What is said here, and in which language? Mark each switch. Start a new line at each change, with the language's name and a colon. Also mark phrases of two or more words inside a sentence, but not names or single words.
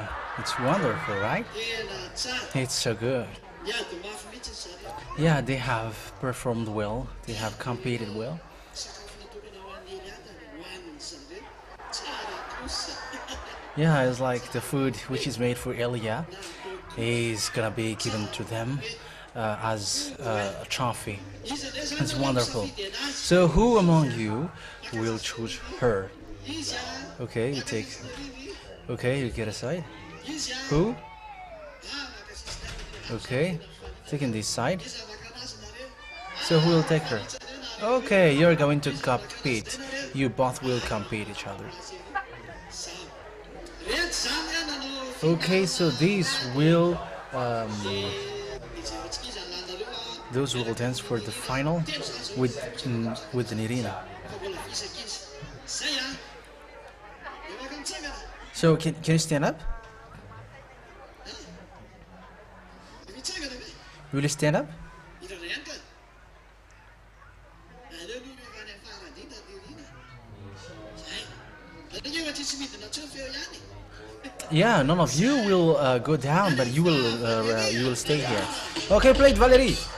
English: It's wonderful, right?
Malagasy: tena tsara.
English: It's so good.
Malagasy: Miady mafy mihitsy zareo.
English: Yeah, they have performed well. They have competed well.
Malagasy: Sakafo natokana ho an'ny Eliada no hohaniny zareo. Tsara kosa.
English: Yeah, it's like the food which is made for Elia is gonna be given to them as a trophy. It's wonderful. So who among you will choose her?
Malagasy: Izy a
English: Okay, you take. Okay, you get aside.
Malagasy: izy a
English: Who?
Malagasy: maka sisiny
English: Okay, taking this side.
Malagasy: zavaka anazy nareo.
English: So who will take her? Okay, you're going to compete. You both will compete each other.
Malagasy: Rehetra zany a nanao
English: Okay, so these will
Malagasy: ijerentsika izy alanareo
English: those who will dance for the final with the Nirina.
Malagasy: fa mbola visaka izy. Zay a. Evaka mitsangana.
English: So can you stand up?
Malagasy: Mitsangana ve?
English: Will you stand up?
Malagasy: Irana ihany ka. Aleo no rehefa any faradita Nirina. Zay. Nareo efa tsisy midina intsony feo ihany.
English: Yeah, none of you will go down, but you will stay here. Okay, play it, Valerie.